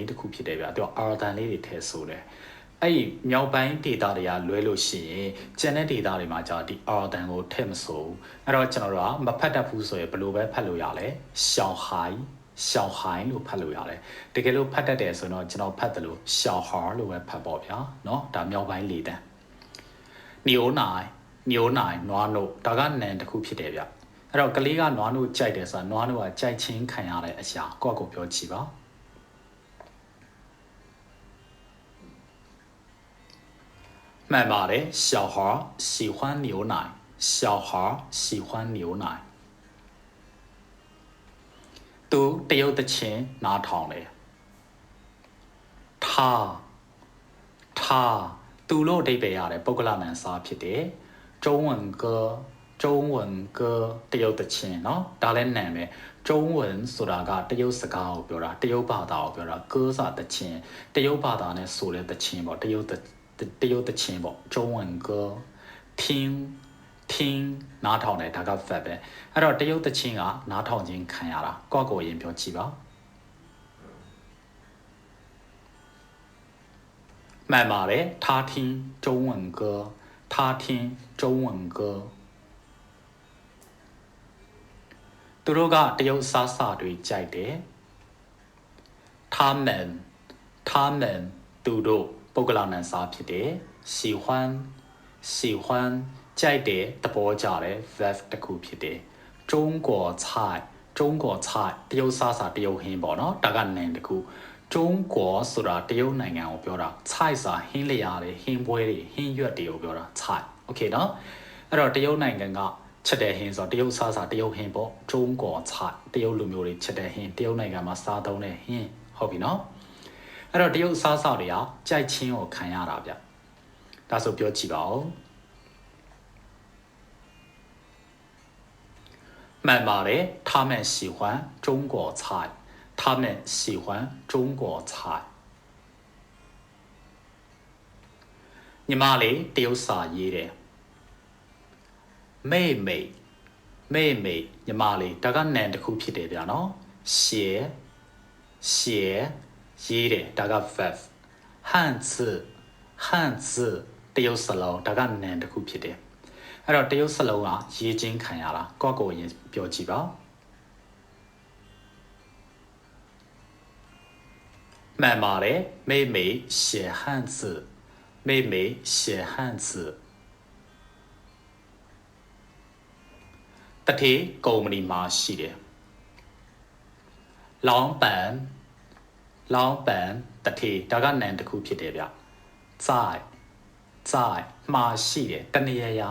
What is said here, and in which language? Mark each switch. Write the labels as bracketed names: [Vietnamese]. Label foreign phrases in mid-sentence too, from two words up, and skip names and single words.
[Burmese] န်းတစ်ခုဖြစ်တယ်ဗျာသူကတန်လေးတွေထည့်ဆိုတယ်အဲ့ဒီမြောက်ပိုင်းဒေတာတွေကလွဲလို့ရှိရင်ကျန်တဲ့ဒေတာတွေမှာကြာဒီတန်ကိုထည့်မဆိုဘူးအဲ့တော့ကျွန်တော်တို့ကမဖတ်တတ်ဘူးဆိုရင်ဘယ်လိုပဲဖတ်လို့ရလဲ小孩လို့ဖတ်လို့ရတယ်တကယ်လို့ဖတ်တတ်တယ်ဆိုတော့ကျွန်တော်ဖတ်တယ်လို့小孩လို့ပဲဖတ်ပေါ့ဗျာเนาะဒါမြောက်ပိုင်းလေတန်牛奶နွားနို့ဒါကနံတစ်ခုဖြစ်တယ်ဗျအဲ့တော့ကလေးကနွားနို့ကြိုက်တယ်ဆိုတာနွားနို့ကကြိုက်ချင်းခံရတဲ့အရာကိုယ့်ကိုပြောကြည့်ပါ [Chinese] 慢慢的小孩喜欢牛奶 [Burmese] သူတရုတ်သချင်းနားထောင်တယ် [Chinese] 他 [Burmese] သူလို့အဓိပ္ပာယ်ရတယ်ပုဂ္ဂလနာမ်စာဖြစ်တယ် [Chinese] 中文歌 [Burmese] တရုတ်သချင်းเนาะဒါလည်းနာမ်ပဲ中文ဆိုတာကတရုတ်စကားကိုပြောတာတရုတ်ဘာသာကိုပြောတာ歌စာသချင်းတရုတ်ဘာသာနဲ့ဆိုတဲ့သချင်းပေါ့တရုတ်သချင်းပေါ့ [Chinese] 中文歌 [Burmese] 听နားထောင်တယ်ဒါက verb ပဲအဲ့တော့တရုတ်သချင်းကနားထောင်ခြင်းခံရတာကိုယ့်ကိုယ်ရင်ပြောကြည့်ပါ [Chinese] 慢慢的他听中文歌 [Burmese] သူတို့ကတရုတ်စားစာတွေကြိုက်တယ်他们သူတို့ပုဂ္ဂလနာမ်စာဖြစ်တယ်喜欢喜欢ကြိုက်တယ်သဘောကျတယ် verb တစ်ခုဖြစ်တယ် [Chinese] 中国菜中国菜 [Burmese] တရုတ်စားစာတရုတ်ဟင်းပေါ့ နော်ဒါကနံတစ်ခု中国ဆိုတာတရုတ်နိုင်ငံကိုပြောတာ菜စာဟင်းလျာတွေဟင်းပွဲတွေဟင်းရွက်တွေကိုပြောတာ菜 okay နော်အဲ့တော့တရုတ်နိုင်ငံကချက်တဲ့ဟင်းဆိုတရုတ်စားစာတရုတ်ဟင်းပေါ့ [Chinese] 中国菜 [Burmese] တရုတ်လူမျိုးတွေချက်တဲ့ဟင်းတရုတ်နိုင်ငံမှာစားသုံးတဲ့ဟင်းဟုတ်ပြီနော်အဲ့တော့တရုတ်စားစာတွေကကြိုက်ချင်းကိုခံရတာဗျဒါဆိုပြောကြည့်ပါဦး မှန်ပါတယ် [Chinese] 他们喜欢中国菜他们喜欢中国菜 [Burmese] ညီမလေးတရုတ်စာရေးတယ် [Chinese] 妹妹妹妹 [Burmese] ညီမလေးဒါကနံတစ်ခုဖြစ်တယ်ဗျာနော်写 ရေးတယ်ဒါက verb 汉字တရုတ်စလုံးဒါကနံတစ်ခုဖြစ်တယ်အဲ့တော့တရုတ်စလုံးကရေးချင်းခံရတာကိုယ့်ကိုယ်ရင်ပြောကြည့်ပါ မှန်ပါတယ် [Chinese] 妹妹写汉字妹妹写汉字 [Burmese] တတိကုမ္ပဏီမှာရှိတယ်老板တတိဒါကနံတစ်ခုဖြစ်တယ်ဗျ在မှာရှိတယ်တနေရာ